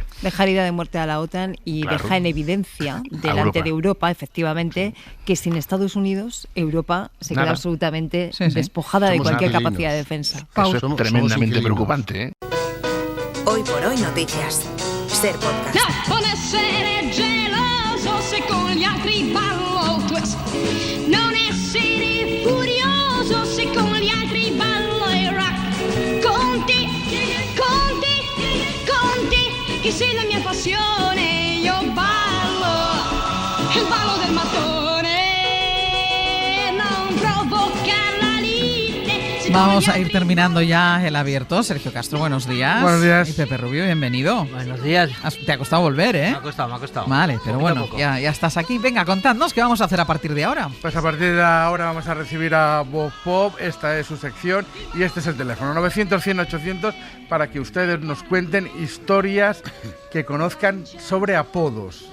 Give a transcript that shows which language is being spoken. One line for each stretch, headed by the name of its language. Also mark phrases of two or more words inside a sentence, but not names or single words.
Spanish: Deja herida de muerte a la OTAN y deja en evidencia delante de Europa, efectivamente, que sin Estados Unidos, Europa se queda absolutamente despojada de cualquier capacidad de defensa. Eso es tremendamente preocupante, ¿eh? Hoy por hoy noticias. Ser podcast.
Italian: Non essere geloso se con gli altri ballo twist. Non essere furioso se con gli altri ballo il rock. Conti, che sei la mia passione. Io ballo, il ballo del mattone. Non provocar la lite.
Spanish: Vamos a ir terminando ya el abierto. Sergio Castro, buenos días. Buenos días. Y Pepe Rubio, bienvenido. Buenos días. Te ha costado volver, ¿eh? Me ha costado. Vale, pero bueno, ya estás aquí. Venga, contadnos qué vamos a hacer a partir de ahora. Pues a partir de ahora vamos a recibir a Bob Pop. Esta es su sección y este es el teléfono 900-100-800 para que ustedes nos cuenten historias que conozcan sobre apodos.